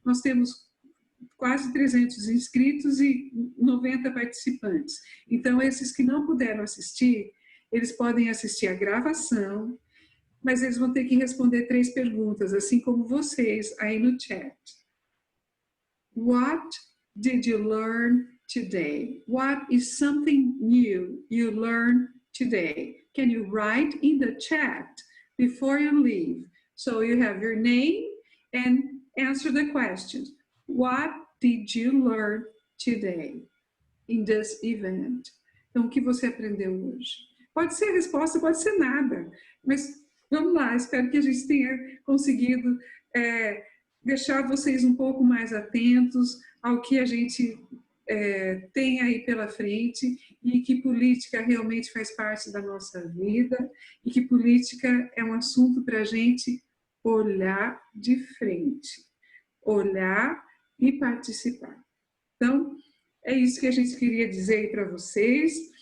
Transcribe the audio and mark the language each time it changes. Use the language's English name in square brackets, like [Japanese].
[Portuguese] Nós temos quase 300 inscritos e 90 participantes. Então, esses que não puderam assistir, eles podem assistir a gravação, mas eles vão ter que responder 3 perguntas, assim como vocês aí no chat. [English] What did you learn today? What is something new you learned today? Can you write in the chat before you leave? So you have your name and answer the questions. What did you learn today in this event? [Portuguese] Então, o que você aprendeu hoje? Pode ser a resposta, pode ser nada, mas vamos lá, espero que a gente tenha conseguido deixar vocês um pouco mais atentos ao que a gente tem aí pela frente e que política realmente faz parte da nossa vida e que política é um assunto para a gente olhar de frente, olhar e participar. Então, é isso que a gente queria dizer para vocês.